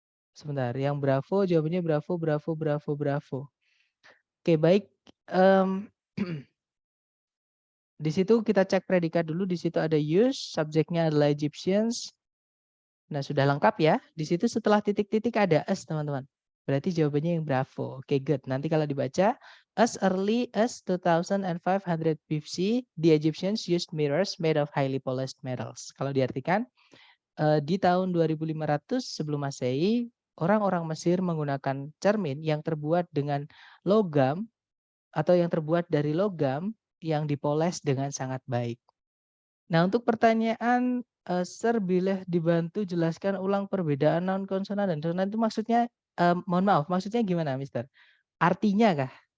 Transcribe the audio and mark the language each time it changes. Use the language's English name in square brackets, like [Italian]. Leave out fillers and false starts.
[Indonesian] Sebentar, yang bravo jawabannya bravo, bravo, bravo, bravo. Oke, baik. Di situ kita cek predikat dulu. Di situ ada use, subjeknya adalah Egyptians. Nah, sudah lengkap ya. Di situ setelah titik-titik ada as, teman-teman. Berarti jawabannya yang bravo. [English] Oke, good. [Indonesian] Nanti kalau dibaca, [English] as early as 2500 BC, the Egyptians used mirrors made of highly polished metals. [Indonesian] Kalau diartikan, di tahun 2500 sebelum Masehi, orang-orang Mesir menggunakan cermin yang terbuat dengan logam atau yang terbuat dari logam yang dipoles dengan sangat baik. Nah, untuk pertanyaan Sir, bila dibantu jelaskan ulang perbedaan noun, konsonan, dan disonan itu maksudnya, mohon maaf, maksudnya gimana, Mister? Artinya kah?